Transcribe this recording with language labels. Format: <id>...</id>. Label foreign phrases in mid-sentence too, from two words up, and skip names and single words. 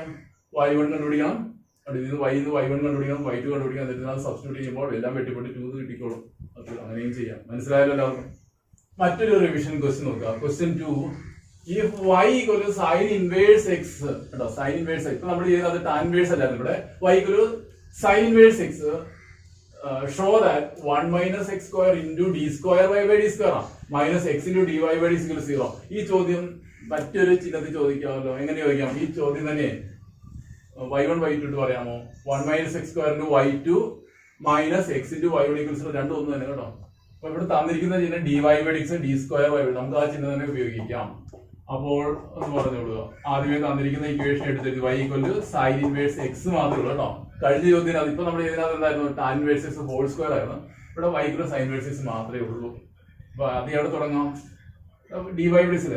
<ml>y1 കണ്ടുപിടിക്കണം, y1 കണ്ടുപിടിക്കണം, y2 കണ്ടുപിടിക്കണം. എന്നിട്ട് സബ്സ്റ്റിറ്റ്യൂട്ട് ചെയ്യുമ്പോൾ എല്ലാം വെട്ടിപ്പെട്ട് 2 കിട്ടിക്കോളും. അത് അങ്ങനെയും ചെയ്യാം. മനസ്സിലായല്ലോ എല്ലാവർക്കും. മറ്റൊരു</ml> <en>revision question</en> <ml>നോക്കുക.</ml> <en>ക്വസ്റ്റ്യൻ 2, if y = sin inverse x.</en> <ml>കേട്ടോ,</ml> <en>sin inverse x.</en> <ml>ഇപ്പൊ നമ്മൾ ചെയ്യുന്നത്</ml> <en>tan inverse</en> <ml>അല്ലായിരുന്നു. ഇവിടെ</ml> <en>y = sin inverse x. Show that 1 - x² into d²y/d² minus x into dy/d = 0.</en> <ml>ഈ ചോദ്യം മറ്റൊരു ചിഹ്നത്തിൽ ചോദിക്കാമല്ലോ. എങ്ങനെ ചോദിക്കാം, ഈ ചോദ്യം തന്നെ y1 y2 ഇട്ട് പറയാമോ.</ml> <en>1 - x² into y2 minus x into y/d = 0.</en> <ml>രണ്ടും ഒന്ന് തന്നെ കേട്ടോ. അപ്പൊ ഇവിടെ തന്നിരിക്കുന്ന ചിഹ്നം dy/dx d²y/d, നമുക്ക് ആ ചിഹ്നം തന്നെ ഉപയോഗിക്കാം. അപ്പോൾ ഒന്ന് പറഞ്ഞോളൂ. ആദ്യമേ തന്നിരിക്കുന്ന ഇക്വേഷൻ എടുത്തിട്ട്</ml> <en>y = sin inverse x</en> <ml>മാത്രമേ ഉള്ളൂ കേട്ടോ. കഴിഞ്ഞ ചോദ്യം അതിപ്പോ നമ്മൾ ഇതിനകത്ത് എന്തായിരുന്നു,</ml> <en>tan inverse x whole square</en> <ml>ആയിരുന്നു. ഇവിടെ</ml> <en>y = sin inverse x</en> <ml>മാത്രമേ ഉള്ളൂ. അപ്പൊ അത് എവിടെ തുടങ്ങാം, dy/dx അല്ലേ.</ml>